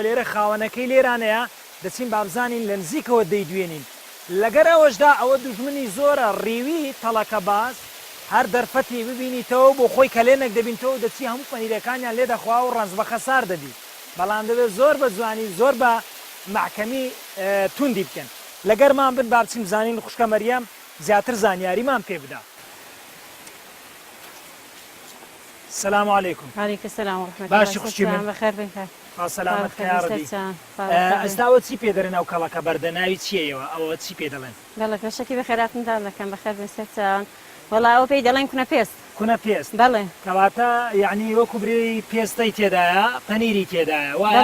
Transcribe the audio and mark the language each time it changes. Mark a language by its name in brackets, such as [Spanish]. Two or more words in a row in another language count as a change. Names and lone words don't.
[Central Kurdish] لێرە خاوەنەکەی لێرانەیە دەچین بابزانین لە نزیکەوە دەیدوێنین لەگەر ئەوەشدا ئەوە دوژمنی زۆرە ڕیوی تەڵەکە باز هەر دەرفەتی ببینیتەوە بۆ خۆی کە لێنێک دەبینتەوە دەچی هەموو پەنیرەکانیان لێ دەخوا و ڕەنج بە خەسار دەبی بەڵام دەبێت زۆر بە جوانی زۆر بە محکەمی توندی بکەن لەگەرمان بن با بچین بزانین خوشکە مەریەم زیاتر زانیاریمان پێ بدا [Arabic] السلام عليكم. وعليكم السلام ورحمة الله. [Central Kurdish] باشی خوشی من. [Arabic] بخير بخير. [Central Kurdish] سلامت خیاربی. ئێستاوە چی پێ دەرێن ئەو کەڵەکە بەردەناوی چیەوە ئەوە چی پێ دەڵێن؟ بەڵێ بەشێکی بەخێراتندا دەکەم بەخێر بێسێتان وەڵا ئەو پێی دەڵێن کونە پێست. کونە پێست. بەڵێ. کەواتە یعنی وەکو بری پێستەی تێدایە پەنیری تێدایە وایە؟